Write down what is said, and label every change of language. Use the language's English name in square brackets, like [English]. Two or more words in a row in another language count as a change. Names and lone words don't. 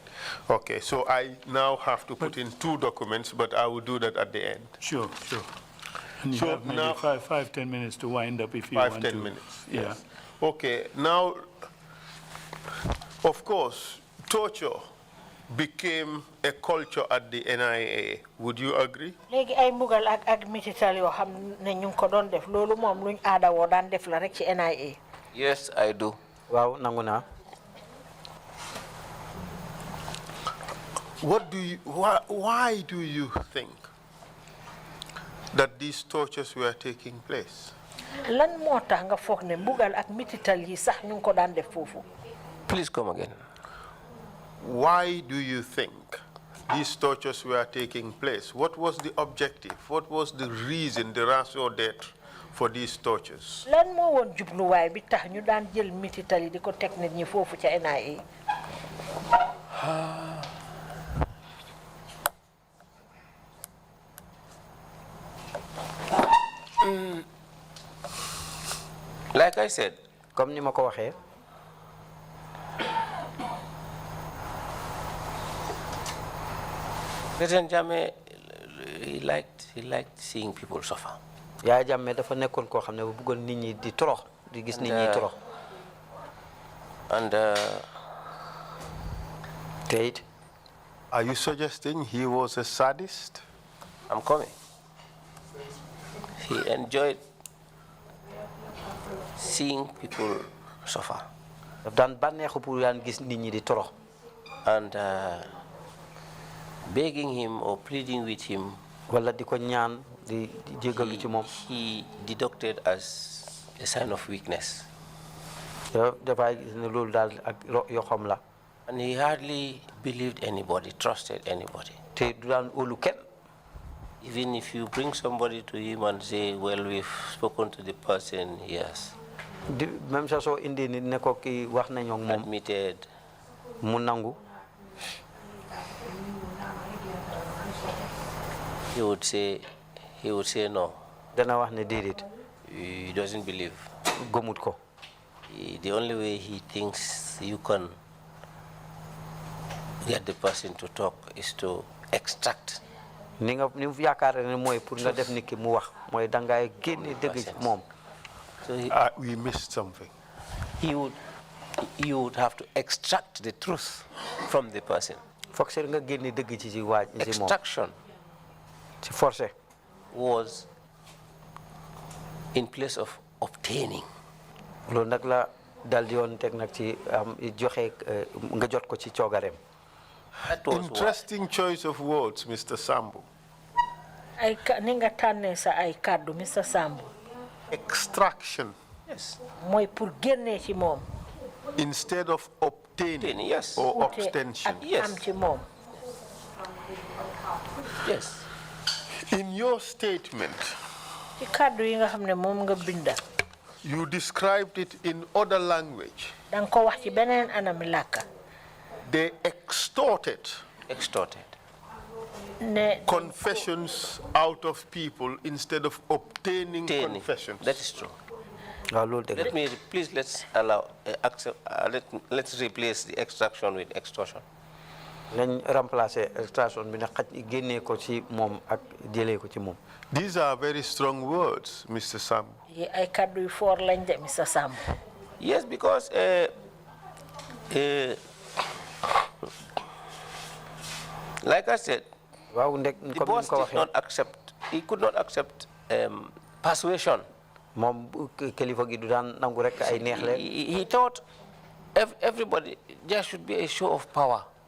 [English] Okay, so I now have to put in two documents, but I will do that at the end. Sure. And you So have maybe now- 5-10 minutes to wind up if you want to. 5-10 minutes, Yeah. yes. Okay, now, of course, torture became a culture at the NIA. Would you agree? [Wolof] Legi ay mbugal ak mitital yo xam ne ñu ko doon def lolu mom luñ aada wo daan def la rek ci NIA. [English] Yes, I do. [Wolof] Waaw nangu naa. [English] Why do you think that these tortures were taking place? [Wolof] Lan moo tax nga foog ne mbugal ak mitital yi sax ñu ko daan def foofu? [English] Please come again. Why do you think these tortures were taking place? What was the objective? What was the reason, the [French] ratio d'etre [English] for these tortures? [Wolof] Lan moo woon jubluwaay bi tax ñu daan jël mitital yi di ko teg nit ñi foofu ca NIA? [English] Like I said, [Wolof] comme ni ma ko waxee. [English] President Jammeh, he liked seeing people suffer. [Wolof] Yaya Jammeh dafa nekkoon koo xam ne bu bëggoon nit ñi di torox di gis nit ñi torox. [English] And Tate. Are you suggesting he was a sadist? I'm coming. He enjoyed seeing people suffer. [Wolof] daf daan bànneexu pour daan gis nit ñi di torox. [English] And begging him or pleading with him, [Wolof] wala di ko ñaan di jégalu ci moom. [English] he deducted as a sign of weakness. [Wolof] dafay gis ne loolu daal ak yoo xam la. [English] And he hardly believed anybody, trusted anybody. [Wolof] te du daan óolu kenn. [English] Even if you bring somebody to him and say, well, we've spoken to the person, yes. [Wolof] Même sa soo indi nit ne ko kii wax nañoo ak moom. [English] Admitted. [Wolof] mu nangu. [English] He would say no. [Wolof] dana wax ne déedéet. [English] He doesn't believe. [Wolof] gëmut ko. [English] The only way he thinks you can get the person to talk is to extract. [Wolof] ni mu yaakaar ne mooy pour nga def nit ki mu wax mooy dangay génne dëgg ci moom. [English] So we missed something. You would have to extract the truth from the person. [Wolof] foog seet nga génne dëgg ci waaj ci moom. [English] Extraction [Wolof] ci forcé. [English] was in place of obtaining. [Wolof] loolu nag la dal di woon teg nag ci joxe nga jot ko ci coogareem. [English] Interesting choice of words, Mr. Sambu. [Wolof] ni nga tànnee sa ay kàddu Mr. Sambu. [English] Extraction. Yes. [Wolof] mooy pour génnee ci moom. [English] Instead of obtaining. Yes. Or abstention. [Wolof] am ci moom. [English] Yes. In your statement, [Wolof] ci kàddu yi nga xam ne moom nga binda. [English] you described it in other language. [Wolof] danga ko wax ci beneen anam làkka. [English] They extorted confessions out of people instead of obtaining confessions. That is true. Let me please let's replace the extraction with extortion. [Wolof] nañ [French] remplacer extraction [Wolof] bi na xaj génnee ko ci moom ak jëlee ko ci moom. [English] These are very strong words, Mr. Sambu. [Wolof] yi ay kàddu yu foor lañ de Mr. Sambu. [English] Yes, because like I said, the boss did not accept. He could not accept persuasion. He thought everybody there should be a show of power.